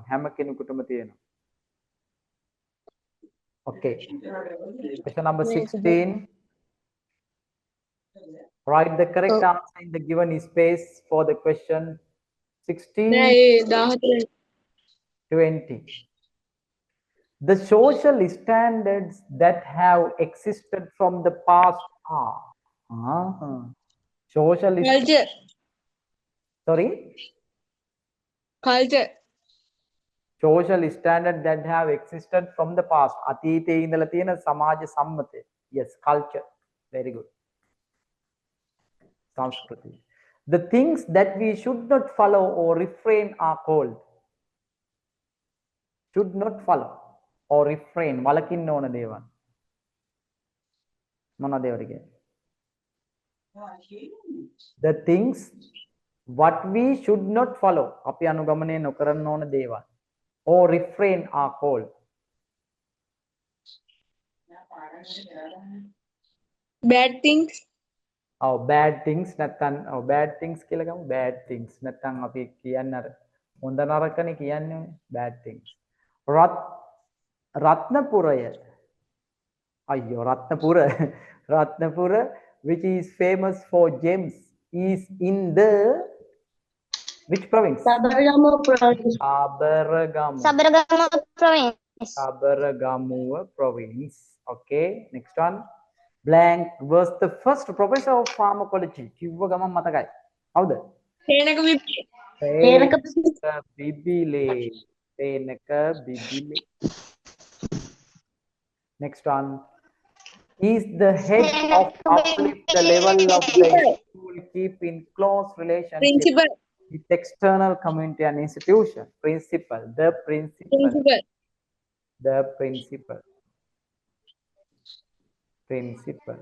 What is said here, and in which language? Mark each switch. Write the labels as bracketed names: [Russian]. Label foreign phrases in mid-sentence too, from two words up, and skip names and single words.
[Sinhala] හැම කෙනෙකුටම තියෙනවා. [English] Okay. Question number 16. Write the correct answer in the given space for the question 16, [Sinhala] නෑ ඒ 14 [English] 20. The social standards that have existed from the past are. Social. Culture. Sorry? Culture. Social standards that have existed from the past. [Sinhala] අතීතයේ ඉඳලා තියෙන සමාජ සම්මතය. [English] Yes, culture. Very good. Sanskriti. The things that we should not follow or refrain are called. Should not follow or refrain. [Sinhala] වලකින්න ඕන දේවල්. මොනවද ඒවට කියන්නේ? [English] The things what we should not follow. [Sinhala] අපි අනුගමනය නොකරන්න ඕන දේවල්. [English] Or refrain are called. Bad things. Oh, bad things නැත්තම් bad things [Sinhala] කියලා ගමු. [English] Bad things [Sinhala] නැත්තම් අපි කියන්නේ අර හොඳ නරකනේ කියන්නේ [English] bad things. [Sinhala] රත්නපුරය. අයියෝ රත්නපුර. [English] රත්නපුර which is famous for gems is in the which province? Sabaragamuwa province. Sabaragamuwa province. Sabaragamuwa province. Okay, next one. Blank was the first professor of pharmacology. [Sinhala] කිව්ව ගමන් මතකයි. හවුද? [English] Senaka Bibile. Bibile. Senaka Bibile. Next one. He is the head of uplift the level of the school, keep in close relationship Principal. with external community and institution. Principal. The principal. Principal. The principal. Principal.